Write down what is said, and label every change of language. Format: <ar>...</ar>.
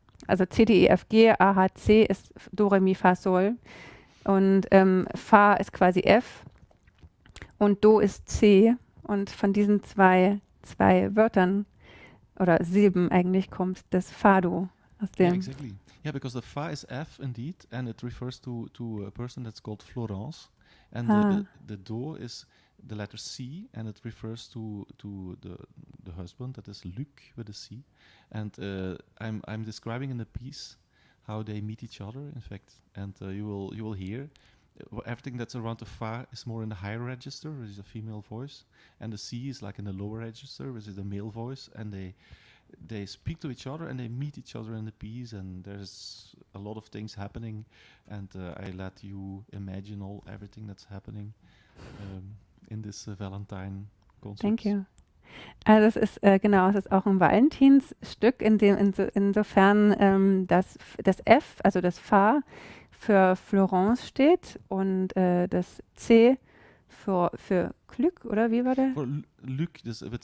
<de>Also C, D, E, F, G, A, H, C ist Do, Re, Mi, Fa, Sol. Und Fa ist quasi F und Do ist C. Und von diesen zwei Wörtern oder Silben eigentlich kommt das Fado aus dem.</de> <en>Yeah, exactly. Yeah, because the Fa is F indeed, and it refers to a person that's called Florence, and the Do is the letter C, and it refers to the husband, that is Luc with a C, and I'm describing in the piece how they meet each other, in fact, and you will hear. Everything that's around the Fa is more in the higher register, which is a female voice, and the C is like in the lower register, which is the male voice, and they speak to each other and they meet each other in the piece, and there's a lot of things happening, and I let you imagine everything that's happening in this Valentine concert. Thank you.</en> <de>Also es ist es ist auch ein Valentinsstück, insofern das F, also das Fa für Florence steht und das C für Glück, oder wie war der? For Luc, das wird</de>